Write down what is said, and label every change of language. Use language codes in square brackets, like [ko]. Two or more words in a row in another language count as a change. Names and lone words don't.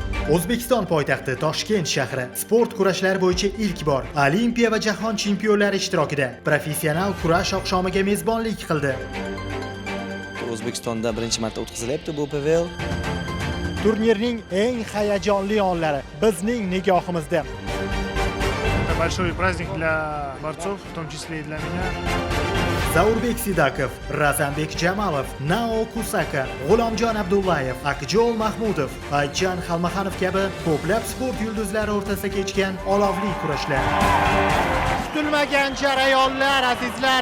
[uz] O'zbekiston poytaxti Toshkent shahri sport kurashlar bo'yicha ilk bor Olimpiya va jahon chempionlari ishtirokida professional kurash oqshomiga mezbonlik qildi. O'zbekistonda birinchi marta o'tkazilyapti bu PVL. Turnirning eng hayajonli onlari bizning nigohimizda. [ru] Это большой праздник для борцов, в том числе и для меня. [uz] Zaurbek Sidakov, Razanbek Jamalov, Nao Kusaka, G'ulomjon Abdullayev, Akjol Mahmudov, Aytjan Xalmaxanov kabi ko'plab sport yulduzlari o'rtasida kechgan olovli kurashlar. Kutilmagan jarayonlar, azizlar.